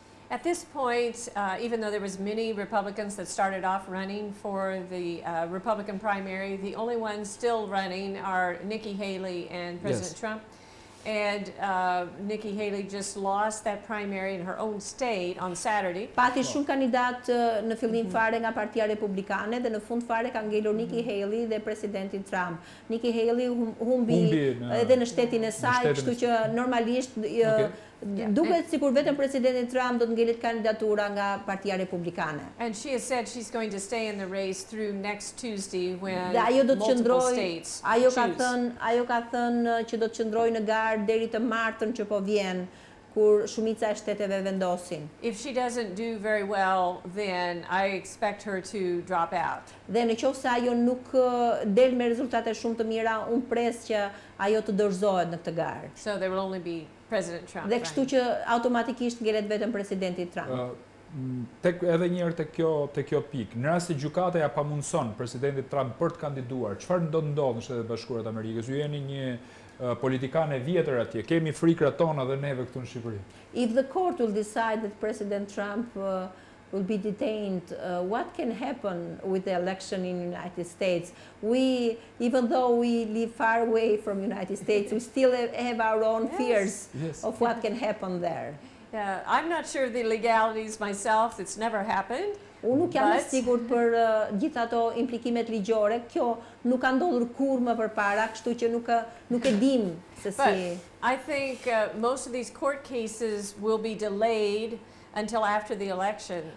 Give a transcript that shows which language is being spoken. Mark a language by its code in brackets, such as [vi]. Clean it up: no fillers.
[en] At this point, even though there was many Republicans that started off running for the Republican primary, the only ones still running are Nikki Haley and President Trump. And Nikki Haley just lost that primary in her own state on Saturday. [sq] Pati shumë kandidat në fillim fare nga Partia Republikane dhe në fund fare ka ngelur Nikki Haley dhe presidentin Trump. Nikki Haley humbi edhe në shtetin e saj, kështu që normalisht duket sikur vetëm presidenti Trump do të ngelet kandidatura nga Partia Republikane. [en] And she has said she's going to stay in the race through next Tuesday when multiple states choose. [sq] Ajo ka thënë që do të qëndrojë në garë deri të martën që po vjen, kur shumica e shteteve vendosin. [en] If she doesn't do very well, then I expect her to drop out. [sq] Dhe nëse ajo nuk del me rezultate shumë të mira, unë pres që ajo të dorëzohet në këtë garë. [en] So there will only be President Trump. [sq] Dhe kështu që automatikisht ngelet vetëm presidenti Trump. Edhe një herë te kjo pikë. Në rast se gjykata ja pamundson presidentit Trump për të kandiduar, çfarë do të ndodhë në Shtetet e Bashkuara të Amerikës? Ju jeni një politikane vjetër atje. Kemi frikrat tona dhe neve këtu në Shqipëri. [en] If the court will decide that President Trump will be detained, what can happen with the election in the United States? Even though we live far away from the United States, we still have our own fears of what can happen there. I'm not sure of the legalities myself. It's never happened. [sq] Unë nuk jam e sigurt për gjithë ato implikimet ligjore. Kjo nuk ka ndodhur kurrë më përpara, kështu që nuk e dim se si. [en] But I think most of these court cases will be delayed until after the election.